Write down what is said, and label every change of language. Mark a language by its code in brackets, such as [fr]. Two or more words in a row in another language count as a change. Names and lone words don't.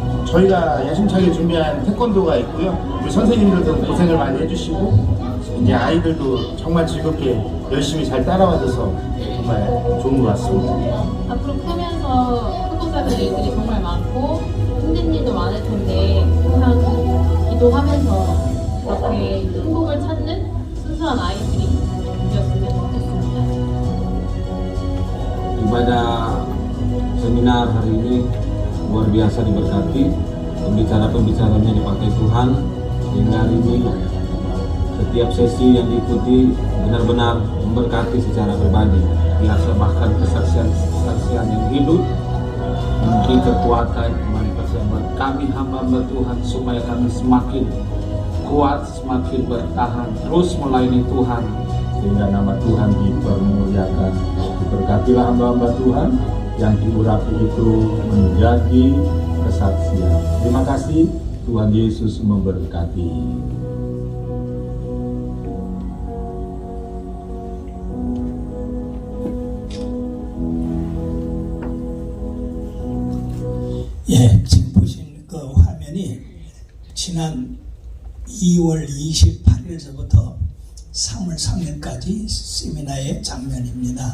[ko] 저희가 야심차게 준비한 태권도가 있고요. 우리 선생님들도 고생을 많이 해주시고 이제 아이들도 정말 즐겁게 열심히 잘 따라와줘서 정말 좋은 것 같습니다. 앞으로 크면서 풋볼 사는 일들이 정말 많고 힘든 일도 많을 텐데 항상 기도하면서 이렇게 행복을 찾는 순수한 아이들이 되었으면 좋겠습니다. [id] Ibadah seminar hari ini luar biasa diberkati, pembicara-pembicaranya dipakai Tuhan, sehingga hari ini setiap sesi yang diikuti benar-benar memberkati secara pribadi, biasa bahkan kesaksian yang hidup, memberi kekuatan, manfaat buat kami hamba-hamba Tuhan supaya kami semakin kuat, semakin bertahan, terus melayani Tuhan sehingga nama Tuhan dipermuliakan. Diberkatilah hamba-hamba Tuhan yang diurapi itu menjadi kesaksian. Terima kasih, Tuhan Yesus memberkati. [ko] 예, 지금 보신 그 화면이 지난 2월 28일서부터 3월 3일까지 세미나의 장면입니다.